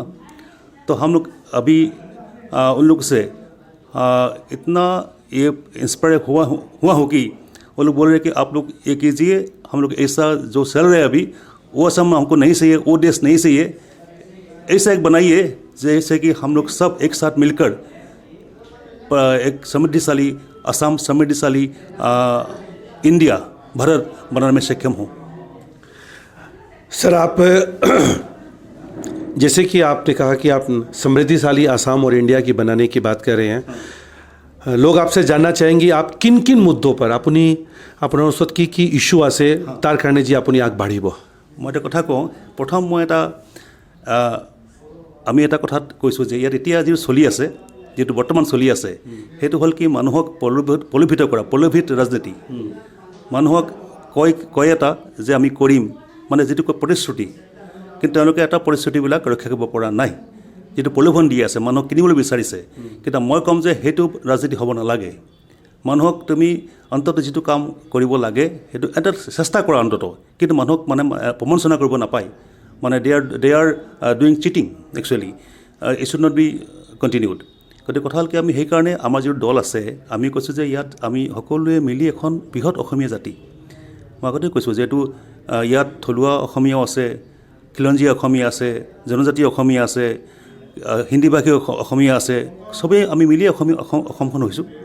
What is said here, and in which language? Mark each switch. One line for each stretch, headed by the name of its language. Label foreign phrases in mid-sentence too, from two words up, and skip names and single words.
Hindi: तो हम लोग अभी उन लोग से इतना ये इंस्पायर हुआ हो कि वो लोग बोल रहे हैं कि आप लोग ये कीजिए, हम लोग ऐसा जो चल रहा है अभी, वो असम हमको नहीं चाहिए, वो देश नहीं चाहिए, ऐसा एक बनाइए जैसे कि हम लोग सब एक साथ मिलकर एक समृद्धिशाली असम, समृद्धिशाली इंडिया, भारत बनाने में सक्षम हो। सर, आप जैसे कि आपने कहा कि आप समृद्धिशाली असम और इंडिया की बनाने की बात कर रहे हैं, लोग आपसे जानना चाहेंगे आप किन किन मुद्दों पर
Assamese: আপোনাৰ ওচৰত কি ইস্যু আছে তাৰ কাৰণে যি আপুনি আগবাঢ়িব। মই এটা কথা কওঁ। প্ৰথম আমি এটা কথাত কৈছোঁ যে ইয়াত এতিয়া যিটো চলি আছে, যিটো বৰ্তমান চলি আছে, সেইটো হ'ল কি মানুহক প্ৰলোভিত কৰা, প্ৰলোভিত ৰাজনীতি। মানুহক কয় এটা যে আমি কৰিম, মানে যিটো প্ৰতিশ্ৰুতি, কিন্তু তেওঁলোকে এটা প্ৰতিশ্ৰুতিবিলাক ৰক্ষা কৰিব পৰা নাই। যিটো প্ৰলোভন দি আছে, মানুহক কিনিবলৈ বিচাৰিছে, কিন্তু মই ক'ম যে সেইটো ৰাজনীতি হ'ব নালাগে। মানুহক তুমি অন্ততঃ যিটো কাম কৰিব লাগে সেইটো এটা চেষ্টা কৰা অন্ততঃ, কিন্তু মানুহক মানে প্ৰমঞ্চনা কৰিব নাপায়।
English: মানে they are doing cheating actually, It should not be continued.
Assamese: গতিকে কথা হ'ল কি, আমি সেইকাৰণে আমাৰ যিটো দল আছে, আমি কৈছোঁ যে ইয়াত আমি সকলোৱে মিলি এখন বৃহৎ অসমীয়া জাতি। মই আগতে কৈছোঁ যে এইটো ইয়াত থলুৱা অসমীয়াও আছে, খিলঞ্জীয়া অসমীয়া আছে, জনজাতীয় অসমীয়া আছে, হিন্দীভাষী অসমীয়া আছে, চবেই আমি মিলি অসমখন হৈছোঁ।